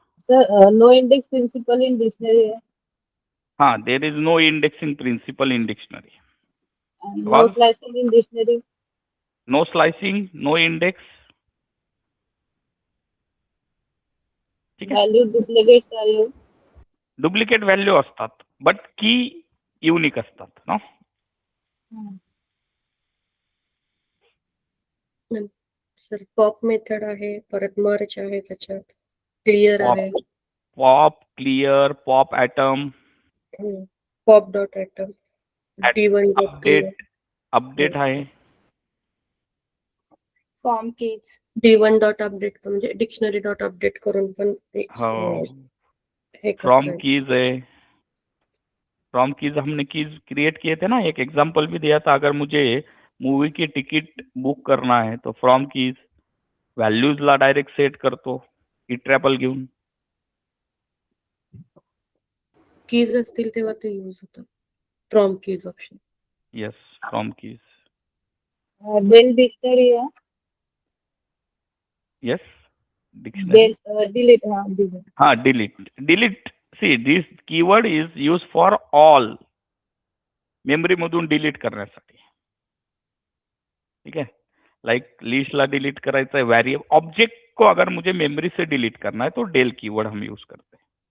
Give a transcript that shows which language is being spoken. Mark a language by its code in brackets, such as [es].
[en] Sir no index principle in dictionary है. हाँ, there is no indexing principle in dictionary. No slicing in dictionary. No slicing, no index. [mr] ठीक आहे. [en] Value duplicate value. Duplicate value [mr] असतात, [en] but key [mr] unique असतात ना. Sir pop method आहे, परत मर्ज आहे, त्याच्यात क्लिअर आहे, [en] pop clear, pop item, pop dot item, D1 dot clear, [mr] update आहे, [en] From keys. [mr] D1 dot update म्हणजे डिक्शनरी डॉट अपडेट करून पण हे [en] from [mr] करता [hi] कीज है, फ्रॉम कीज हमने कीज क्रिएट किए थे ना. एक एग्जांपल भी दिया था, अगर मुझे मूवी की तिकीट बुक करना है तो फ्रॉम कीज [mr] व्हॅल्यूजला डायरेक्ट सेट करतो इट्रॅपल घेऊन. कीज असतील तेव्हा ते यूज होतं from keys option. [en] Yes, from keys. [mr] Del dictionary आहे. [en] Yes, dictionary. Delete हा delete. हाँ, delete. See, this keyword is use for all. [mr] Memory मधून डिलीट करण्यासाठी. [hi] ठीक है, लाइक [mr] लिस्ट ला डिलीट करायचा [hi] है, वेरिएबल ऑब्जेक्ट को अगर मुझे मेमोरी से डिलीट करना है तो डेल कीवर्ड हम यूज करते हैं.